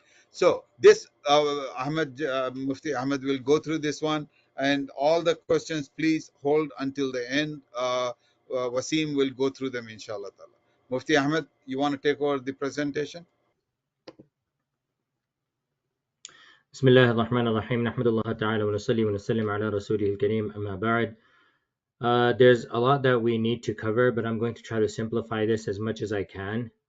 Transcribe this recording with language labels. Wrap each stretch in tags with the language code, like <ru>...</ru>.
<en>So this Mufti Ahmad will go through this one, and all the questions, please hold until the end. Wasim will go through them, inshallah ta'ala. Mufti Ahmad, you want to take over the presentation?</en> <ar>بسم الله الرحمن الرحيم نحمد الله تعالى ونصلي ونسلم على رسوله الكريم أما بعد.</ar> <en>There's a lot that we need to cover, but I'm going to try to simplify this as much as I can.</en>